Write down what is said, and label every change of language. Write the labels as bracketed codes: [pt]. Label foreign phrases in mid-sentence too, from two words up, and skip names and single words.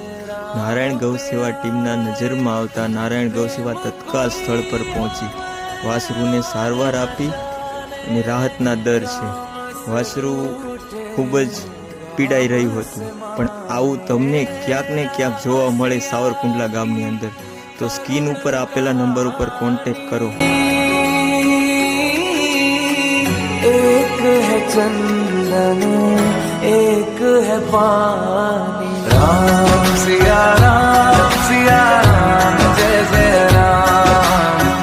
[gu] નારાયણ ગૌસેવા ટીમના નજરમાં આવતા નારાયણ ગૌસેવા તત્કાલ સ્થળ પર પહોંચી વાછરુંને સારવાર આપી અને રાહતના દર છે. વાછરું ખૂબ જ પીડાઈ રહ્યું હતું, પણ આવું તમને ક્યાંક ને ક્યાંક જોવા મળે સાવરકુંડલા ગામની અંદર, તો સ્ક્રીન ઉપર આપેલા નંબર ઉપર કોન્ટેક્ટ કરો. [hi] एक है चंदन एक है पानी, राम सिया राम जय जय राम.